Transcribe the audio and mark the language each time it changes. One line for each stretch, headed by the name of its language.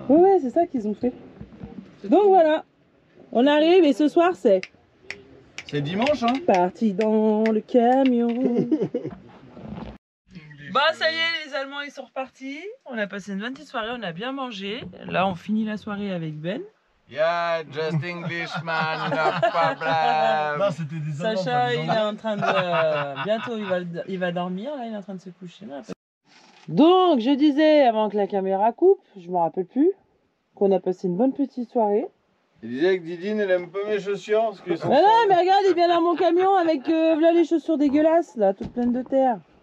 French: Ouais, c'est ça qu'ils ont fait. Donc voilà, on arrive et ce soir, c'est C'est dimanche, hein? parti dans le camion. Bah ça y est, les Allemands ils sont repartis. On a passé une bonne petite soirée, on a bien mangé. Là on finit la soirée avec Ben.
English: Yeah, just Englishman, no problem.
French: Non, c'était des Sacha, il est en train de... Bientôt, il va dormir, là, il est en train de se coucher. Là. Donc, je disais, avant que la caméra coupe, je me rappelle plus, qu'on a passé une bonne petite soirée. Il disait que Didine, elle aime pas mes chaussures. Parce qu'ils sont Mais non, mais regarde, il vient dans mon camion avec là, les chaussures dégueulasses, là, toutes pleines de terre.